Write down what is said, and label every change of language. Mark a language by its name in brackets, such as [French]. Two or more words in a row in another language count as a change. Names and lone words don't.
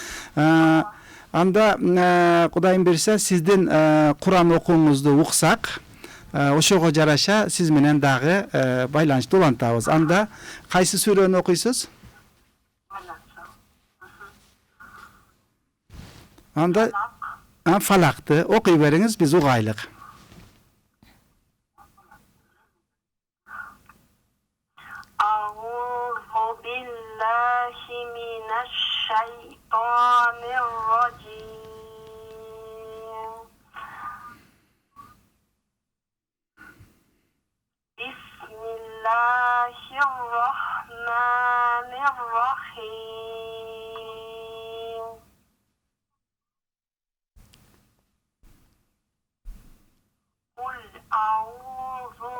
[Kyrgyz] Анда Кудайым берсе, сиздин Кур'ан окууңузду уксак, ошого жараша сиз менен дагы байланышты улантабыз. Анда кайсы сүрөнү окуйсуз? Анда Фалакты окуй бериңиз, биз угайлык. [Arabic] الشيطان الرجيم بسم الله الرحمن الرحيم قل أعوذ